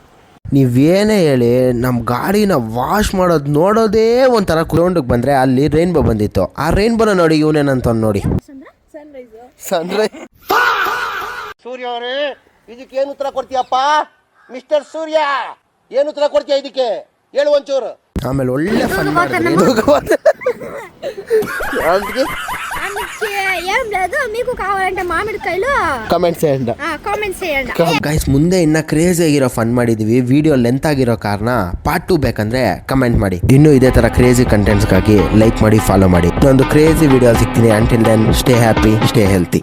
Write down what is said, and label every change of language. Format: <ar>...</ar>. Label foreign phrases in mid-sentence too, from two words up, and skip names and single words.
<kn>ನೀವೇನೇ ಹೇಳಿ ನಮ್ಮ ಗಾಡಿನ ವಾಶ್ ಮಾಡೋದು ನೋಡೋದೇ ಒಂಥರ ಗ್ರೌಂಡಿಗೆ ಬಂದರೆ ಅಲ್ಲಿ ರೈನ್ಬೋ ಬಂದಿತ್ತು. ಆ ರೈನ್ಬೋನ ನೋಡಿ ಇವನೇನಂತ ನೋಡಿ. ಸನ್ರೈಸ್. ಸೂರ್ಯ ಅವರೇ, ಇದಕ್ಕೆ ಏನು ಉತ್ತರ ಕೊಡ್ತೀಯಪ್ಪ? ಮಿಸ್ಟರ್ ಸೂರ್ಯ, ಏನು ಉತ್ತರ ಕೊಡ್ತೀಯ ಇದಕ್ಕೆ? ಹೇಳು ಒಂಚೂರು. ಆಮೇಲೆ ಒಳ್ಳೆ ಫನ್</kn> <te>ఏం లేదు, మీకు కావాలంటే మామిడికాయలు ಕಮೆಂಟ್ಸ್ చేయండి. కామెంట్స్ చేయండి.</te> <kn>ಗೈಸ್, ಮುಂದೆ ಇನ್ನ ಕ್ರೇಜಿ ಆಗಿರೋ ಫನ್ ಮಾಡಿದೀವಿ.</kn> <en>video length</en> <kn>ಆಗಿರೋ ಕಾರಣ ಪಾರ್ಟ್ 2 ಬೇಕಂದ್ರೆ ಕಮೆಂಟ್ ಮಾಡಿ. ಇನ್ನು ಇದೇ ತರ ಕ್ರೇಜಿ ಕಂಟೆಂಟ್ಸ್ಗಾಗಿ ಲೈಕ್ ಮಾಡಿ, ಫಾಲೋ ಮಾಡಿ. ಇನ್ನೊಂದು ಕ್ರೇಜಿ ವಿಡಿಯೋ ಸಿಗ್ತೀನಿ.</kn> <en>until then stay happy, stay healthy.</en>